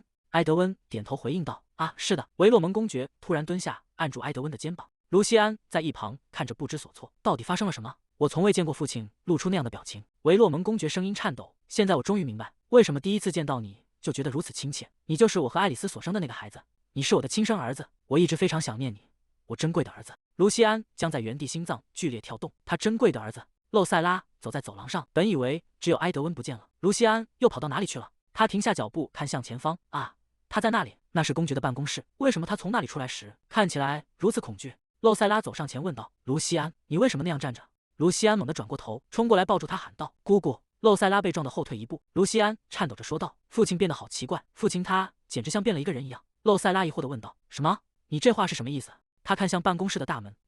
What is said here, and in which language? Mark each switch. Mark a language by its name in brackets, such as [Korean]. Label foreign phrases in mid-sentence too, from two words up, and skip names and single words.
[Chinese] 埃德溫點頭回應道：“啊，是的。”維洛蒙公爵突然蹲下，按住埃德溫的肩膀。盧西安在一旁看着不知所措，到底發生了什麼？我從未見過父親露出那樣的表情。維洛蒙公爵聲音顫抖：“現在我終於明白，為什麼第一次見到你就覺得如此親切。你就是我和愛麗絲所生的那個孩子，你是我的親生兒子。我一直非常想念你，我珍貴的兒子。”盧西安僵在原地，心臟劇烈跳動。他珍貴的兒子。露塞拉走在走廊上，本以為只有埃德溫不見了，盧西安又跑到哪裡去了？他停下腳步，看向前方。啊，他在那裡，那是公爵的辦公室。為什麼他從那裡出來時看起來如此恐懼？露塞拉走上前問道：“盧西安，你為什麼那樣站着？”盧西安猛地轉過頭，衝過來抱住他，喊道：“姑姑！” 露塞拉被撞得後退一步。盧西安顫抖着說道：“父親變得好奇怪，父親他簡直像變了一個人一樣。” 露塞拉疑惑地問道：“什麼？你這話是什麼意思？”他看向辦公室的大門。